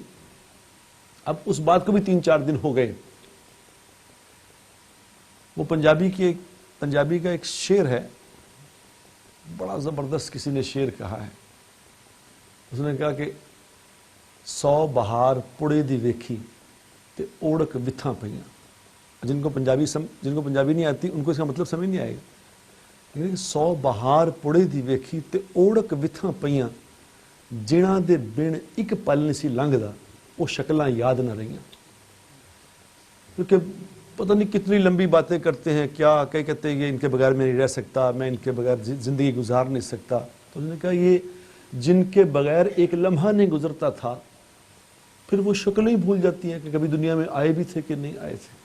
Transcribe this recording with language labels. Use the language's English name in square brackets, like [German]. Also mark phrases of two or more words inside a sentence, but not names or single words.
[Urdu] اب اس بات کو بھی 3-4 دن ہو گئے۔ وہ پنجابی کا ایک شعر ہے، بڑا زبردست کسی نے شعر کہا ہے۔ اس نے کہا کہ [Punjabi] 100 بہار پڑے دی ویکھی تے اوڑک وتھاں پئیاں۔ [Urdu] جن کو پنجابی نہیں آتی ان کو اس کا مطلب سمجھ نہیں آئے گا۔ [Punjabi] 100 بہار پڑے دی ویکھی تے اوڑک وتھاں پئیاں، جنہاں دے بن ایک پل نہیں سی لنگدا، وہ شکلاں یاد نہ رہیاں۔ [Urdu] کیونکہ پتہ نہیں کتنی لمبی باتیں کرتے ہیں، کیا کہتے ہیں یہ ان کے بغیر میں نہیں رہ سکتا، میں ان کے بغیر زندگی گزار نہیں سکتا۔ تو انہوں نے کہا یہ جن کے بغیر ایک لمحہ نہیں گزرتا تھا، پھر وہ شکلیں ہی بھول جاتی ہیں کہ کبھی دنیا میں آئے بھی تھے کہ نہیں آئے تھے۔